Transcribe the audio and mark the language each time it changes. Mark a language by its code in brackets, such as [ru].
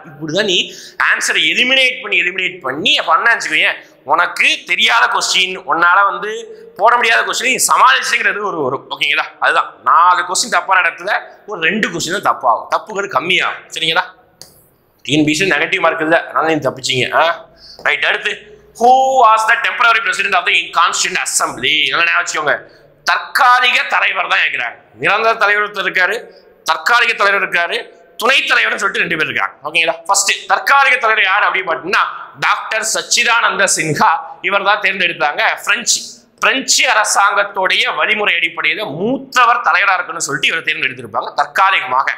[ta] இப்படிதான் நீ ஆன்சரை எலிமினேட் பண்ணி பண்ணாச்சுக்கோங்க. உனக்கு தெரியாத கொஸ்டின், உன்னால வந்து போட முடியாத கொஸ்டின் சமாளிச்சுங்கிறது ஒரு வரும். ஓகேங்களா, அதுதான் 4 கொஸ்டின் தப்பான இடத்துல ஒரு 2 கொஸ்டின் தான் தப்பாகும். தப்புகள் கம்மியாகும். சரிங்களா, டிஎன்பிசி நெகட்டிவ் மார்க் இல்லை, அதனால நீங்க தப்பிச்சிங்க. ரைட். [en] அடுத்து, who was the temporary president of the Constituent Assembly? [ta] நல்லா ஞாபகம் வச்சுக்கோங்க, தற்காலிக தலைவர் தான் கேட்கிறாங்க. நிரந்தர தலைவர் இருக்காரு, தற்காலிக தலைவர் இருக்காரு, துணைத் தலைவர் சொல்லிட்டு 2 பேர் இருக்காங்க. ஓகேங்களா, ஃபர்ஸ்ட் தற்காலிக தலைவர் யார் அப்படின்னு பார்த்தீங்கன்னா டாக்டர் சச்சிதானந்த சின்ஹா. இவர் தான் தேர்ந்தெடுத்தாங்க. பிரெஞ்சு அரசாங்கத்துடைய வழிமுறை அடிப்படையில் மூத்தவர் தலைவராக இருக்குன்னு சொல்லிட்டு இவர் தேர்ந்தெடுத்திருப்பாங்க தற்காலிகமாக.